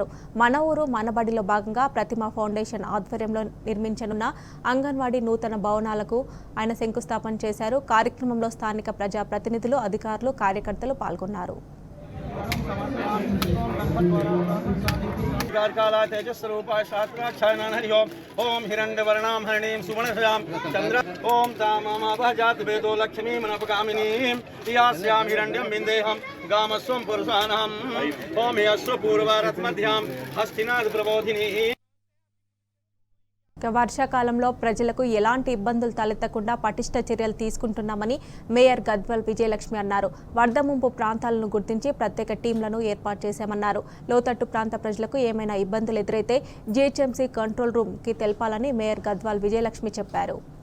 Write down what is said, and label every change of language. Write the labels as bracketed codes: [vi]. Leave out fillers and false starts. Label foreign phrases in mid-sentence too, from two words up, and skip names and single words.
[te] మన ఊరు మన బడిలో భాగంగా ప్రతిమ ఫౌండేషన్ ఆధ్వర్యంలో నిర్మించనున్న అంగన్వాడీ నూతన భవనాలకు ఆయన శంకుస్థాపన చేశారు. కార్యక్రమంలో స్థానిక ప్రజా ప్రతినిధులు, అధికారులు, కార్యకర్తలు పాల్గొన్నారు. [sa] प्राकाला तेजस्वरूपाय शास्त्राक्षायनां हरि ओम हिरण्यवर्णां हरिणीं सुवर्णसयां चंद्र ओम तामामाभजात वेदो लक्ष्मीं मनपकामिनीं यास्यां हिरण्यं विन्देहं गामस्वं पुरुषाणाम् ओम यस्व पूर्वारत्मध्यां हस्तिनाद प्रबोधिनी। [te] వర్షాకాలంలో ప్రజలకు ఎలాంటి ఇబ్బందులు తలెత్తకుండా పటిష్ట చర్యలు తీసుకుంటున్నామని మేయర్ గద్వాల్ విజయలక్ష్మి అన్నారు. వరద ముంపు ప్రాంతాలను గుర్తించి ప్రత్యేక టీంలను ఏర్పాటు చేశామన్నారు. లోతట్టు ప్రాంత ప్రజలకు ఏమైనా ఇబ్బందులు ఎదురైతే జీహెచ్ఎంసీ కంట్రోల్ రూమ్ కి తెలపాలని మేయర్ గద్వాల్ విజయలక్ష్మి చెప్పారు.